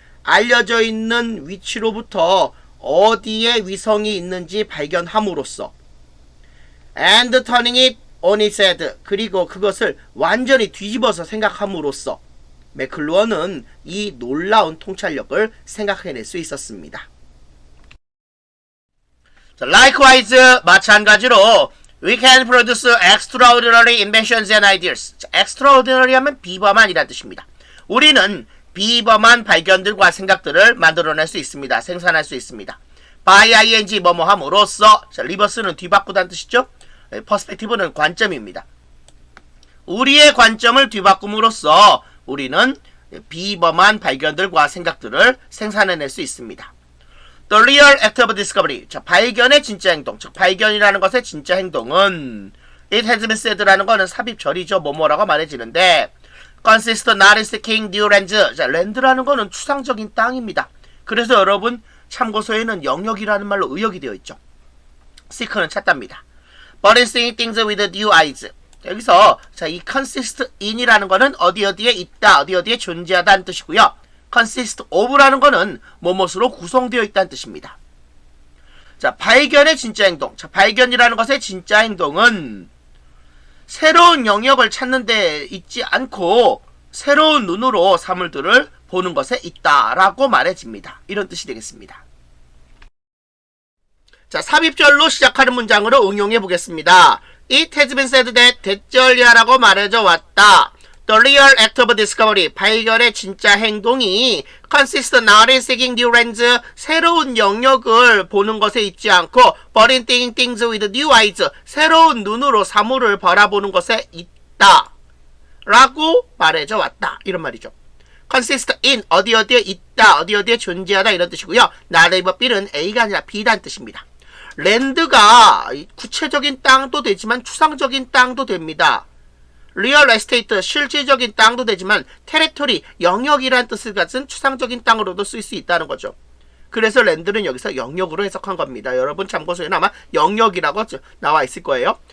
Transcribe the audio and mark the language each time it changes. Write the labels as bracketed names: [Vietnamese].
[Korean] 알려져 있는 위치로부터 어디에 위성이 있는지 발견함으로써 [English] And turning it on its head. [Korean] 그리고 그것을 완전히 뒤집어서 생각함으로써 맥클루언은 이 놀라운 통찰력을 생각해낼 수 있었습니다. [English] 자, likewise, [Korean] 마찬가지로 [English] we can produce extraordinary inventions and ideas. [Korean] 자, extraordinary 하면 비범한이라는 뜻입니다. 우리는 비범한 발견들과 생각들을 만들어낼 수 있습니다. 생산할 수 있습니다. by ing 뭐뭐 함으로써, 자, 리버스는 뒤바꾸다는 뜻이죠. 퍼스펙티브는 관점입니다. 우리의 관점을 뒤바꿈으로써 우리는 비범한 발견들과 생각들을 생산해낼 수 있습니다. [English] The real act of discovery. [Korean] 자, 발견의 진짜 행동. 즉, 발견이라는 것의 진짜 행동은 [English] It has been said [Korean] 라는 거는 삽입절이죠. 뭐뭐라고 말해지는데 [English] consist not in seeking new lands. [Korean] 자, land라는 거는 추상적인 땅입니다. 그래서 여러분 참고서에는 영역이라는 말로 의역이 되어 있죠. seek는 찾답니다. [English] But in seeing things with new eyes. [Korean] 여기서 자, 이 consist in이라는 거는 어디어디에 있다, 어디어디에 존재하다는 뜻이고요. consist of라는 거는 뭐뭇으로 구성되어 있다는 뜻입니다. 자, 발견의 진짜 행동. 자, 발견이라는 것의 진짜 행동은 새로운 영역을 찾는 데 있지 않고 새로운 눈으로 사물들을 보는 것에 있다라고 말해집니다. 이런 뜻이 되겠습니다. 자, 삽입절로 시작하는 문장으로 응용해 보겠습니다. [English] It has been said that [Korean] 대절이라고 말해져 왔다. [English] The real act of discovery, [Korean] 발견의 진짜 행동이 [English] consist not in seeking new lands, [Korean] 새로운 영역을 보는 것에 있지 않고 [English] but in seeing things with new eyes, [Korean] 새로운 눈으로 사물을 바라보는 것에 있다 라고 말해져 왔다. 이런 말이죠. consist in, 어디어디에 있다, 어디어디에 존재하다 이런 뜻이고요. not A but B는 A가 아니라 B라는 뜻입니다. 랜드가 구체적인 땅도 되지만 추상적인 땅도 됩니다. 리얼 에스테이트, 실질적인 땅도 되지만 테리토리, 영역이란 뜻을 가진 추상적인 땅으로도 쓸 수 있다는 거죠. 그래서 랜드는 여기서 영역으로 해석한 겁니다. 여러분 참고서에는 아마 영역이라고 나와 있을 거예요.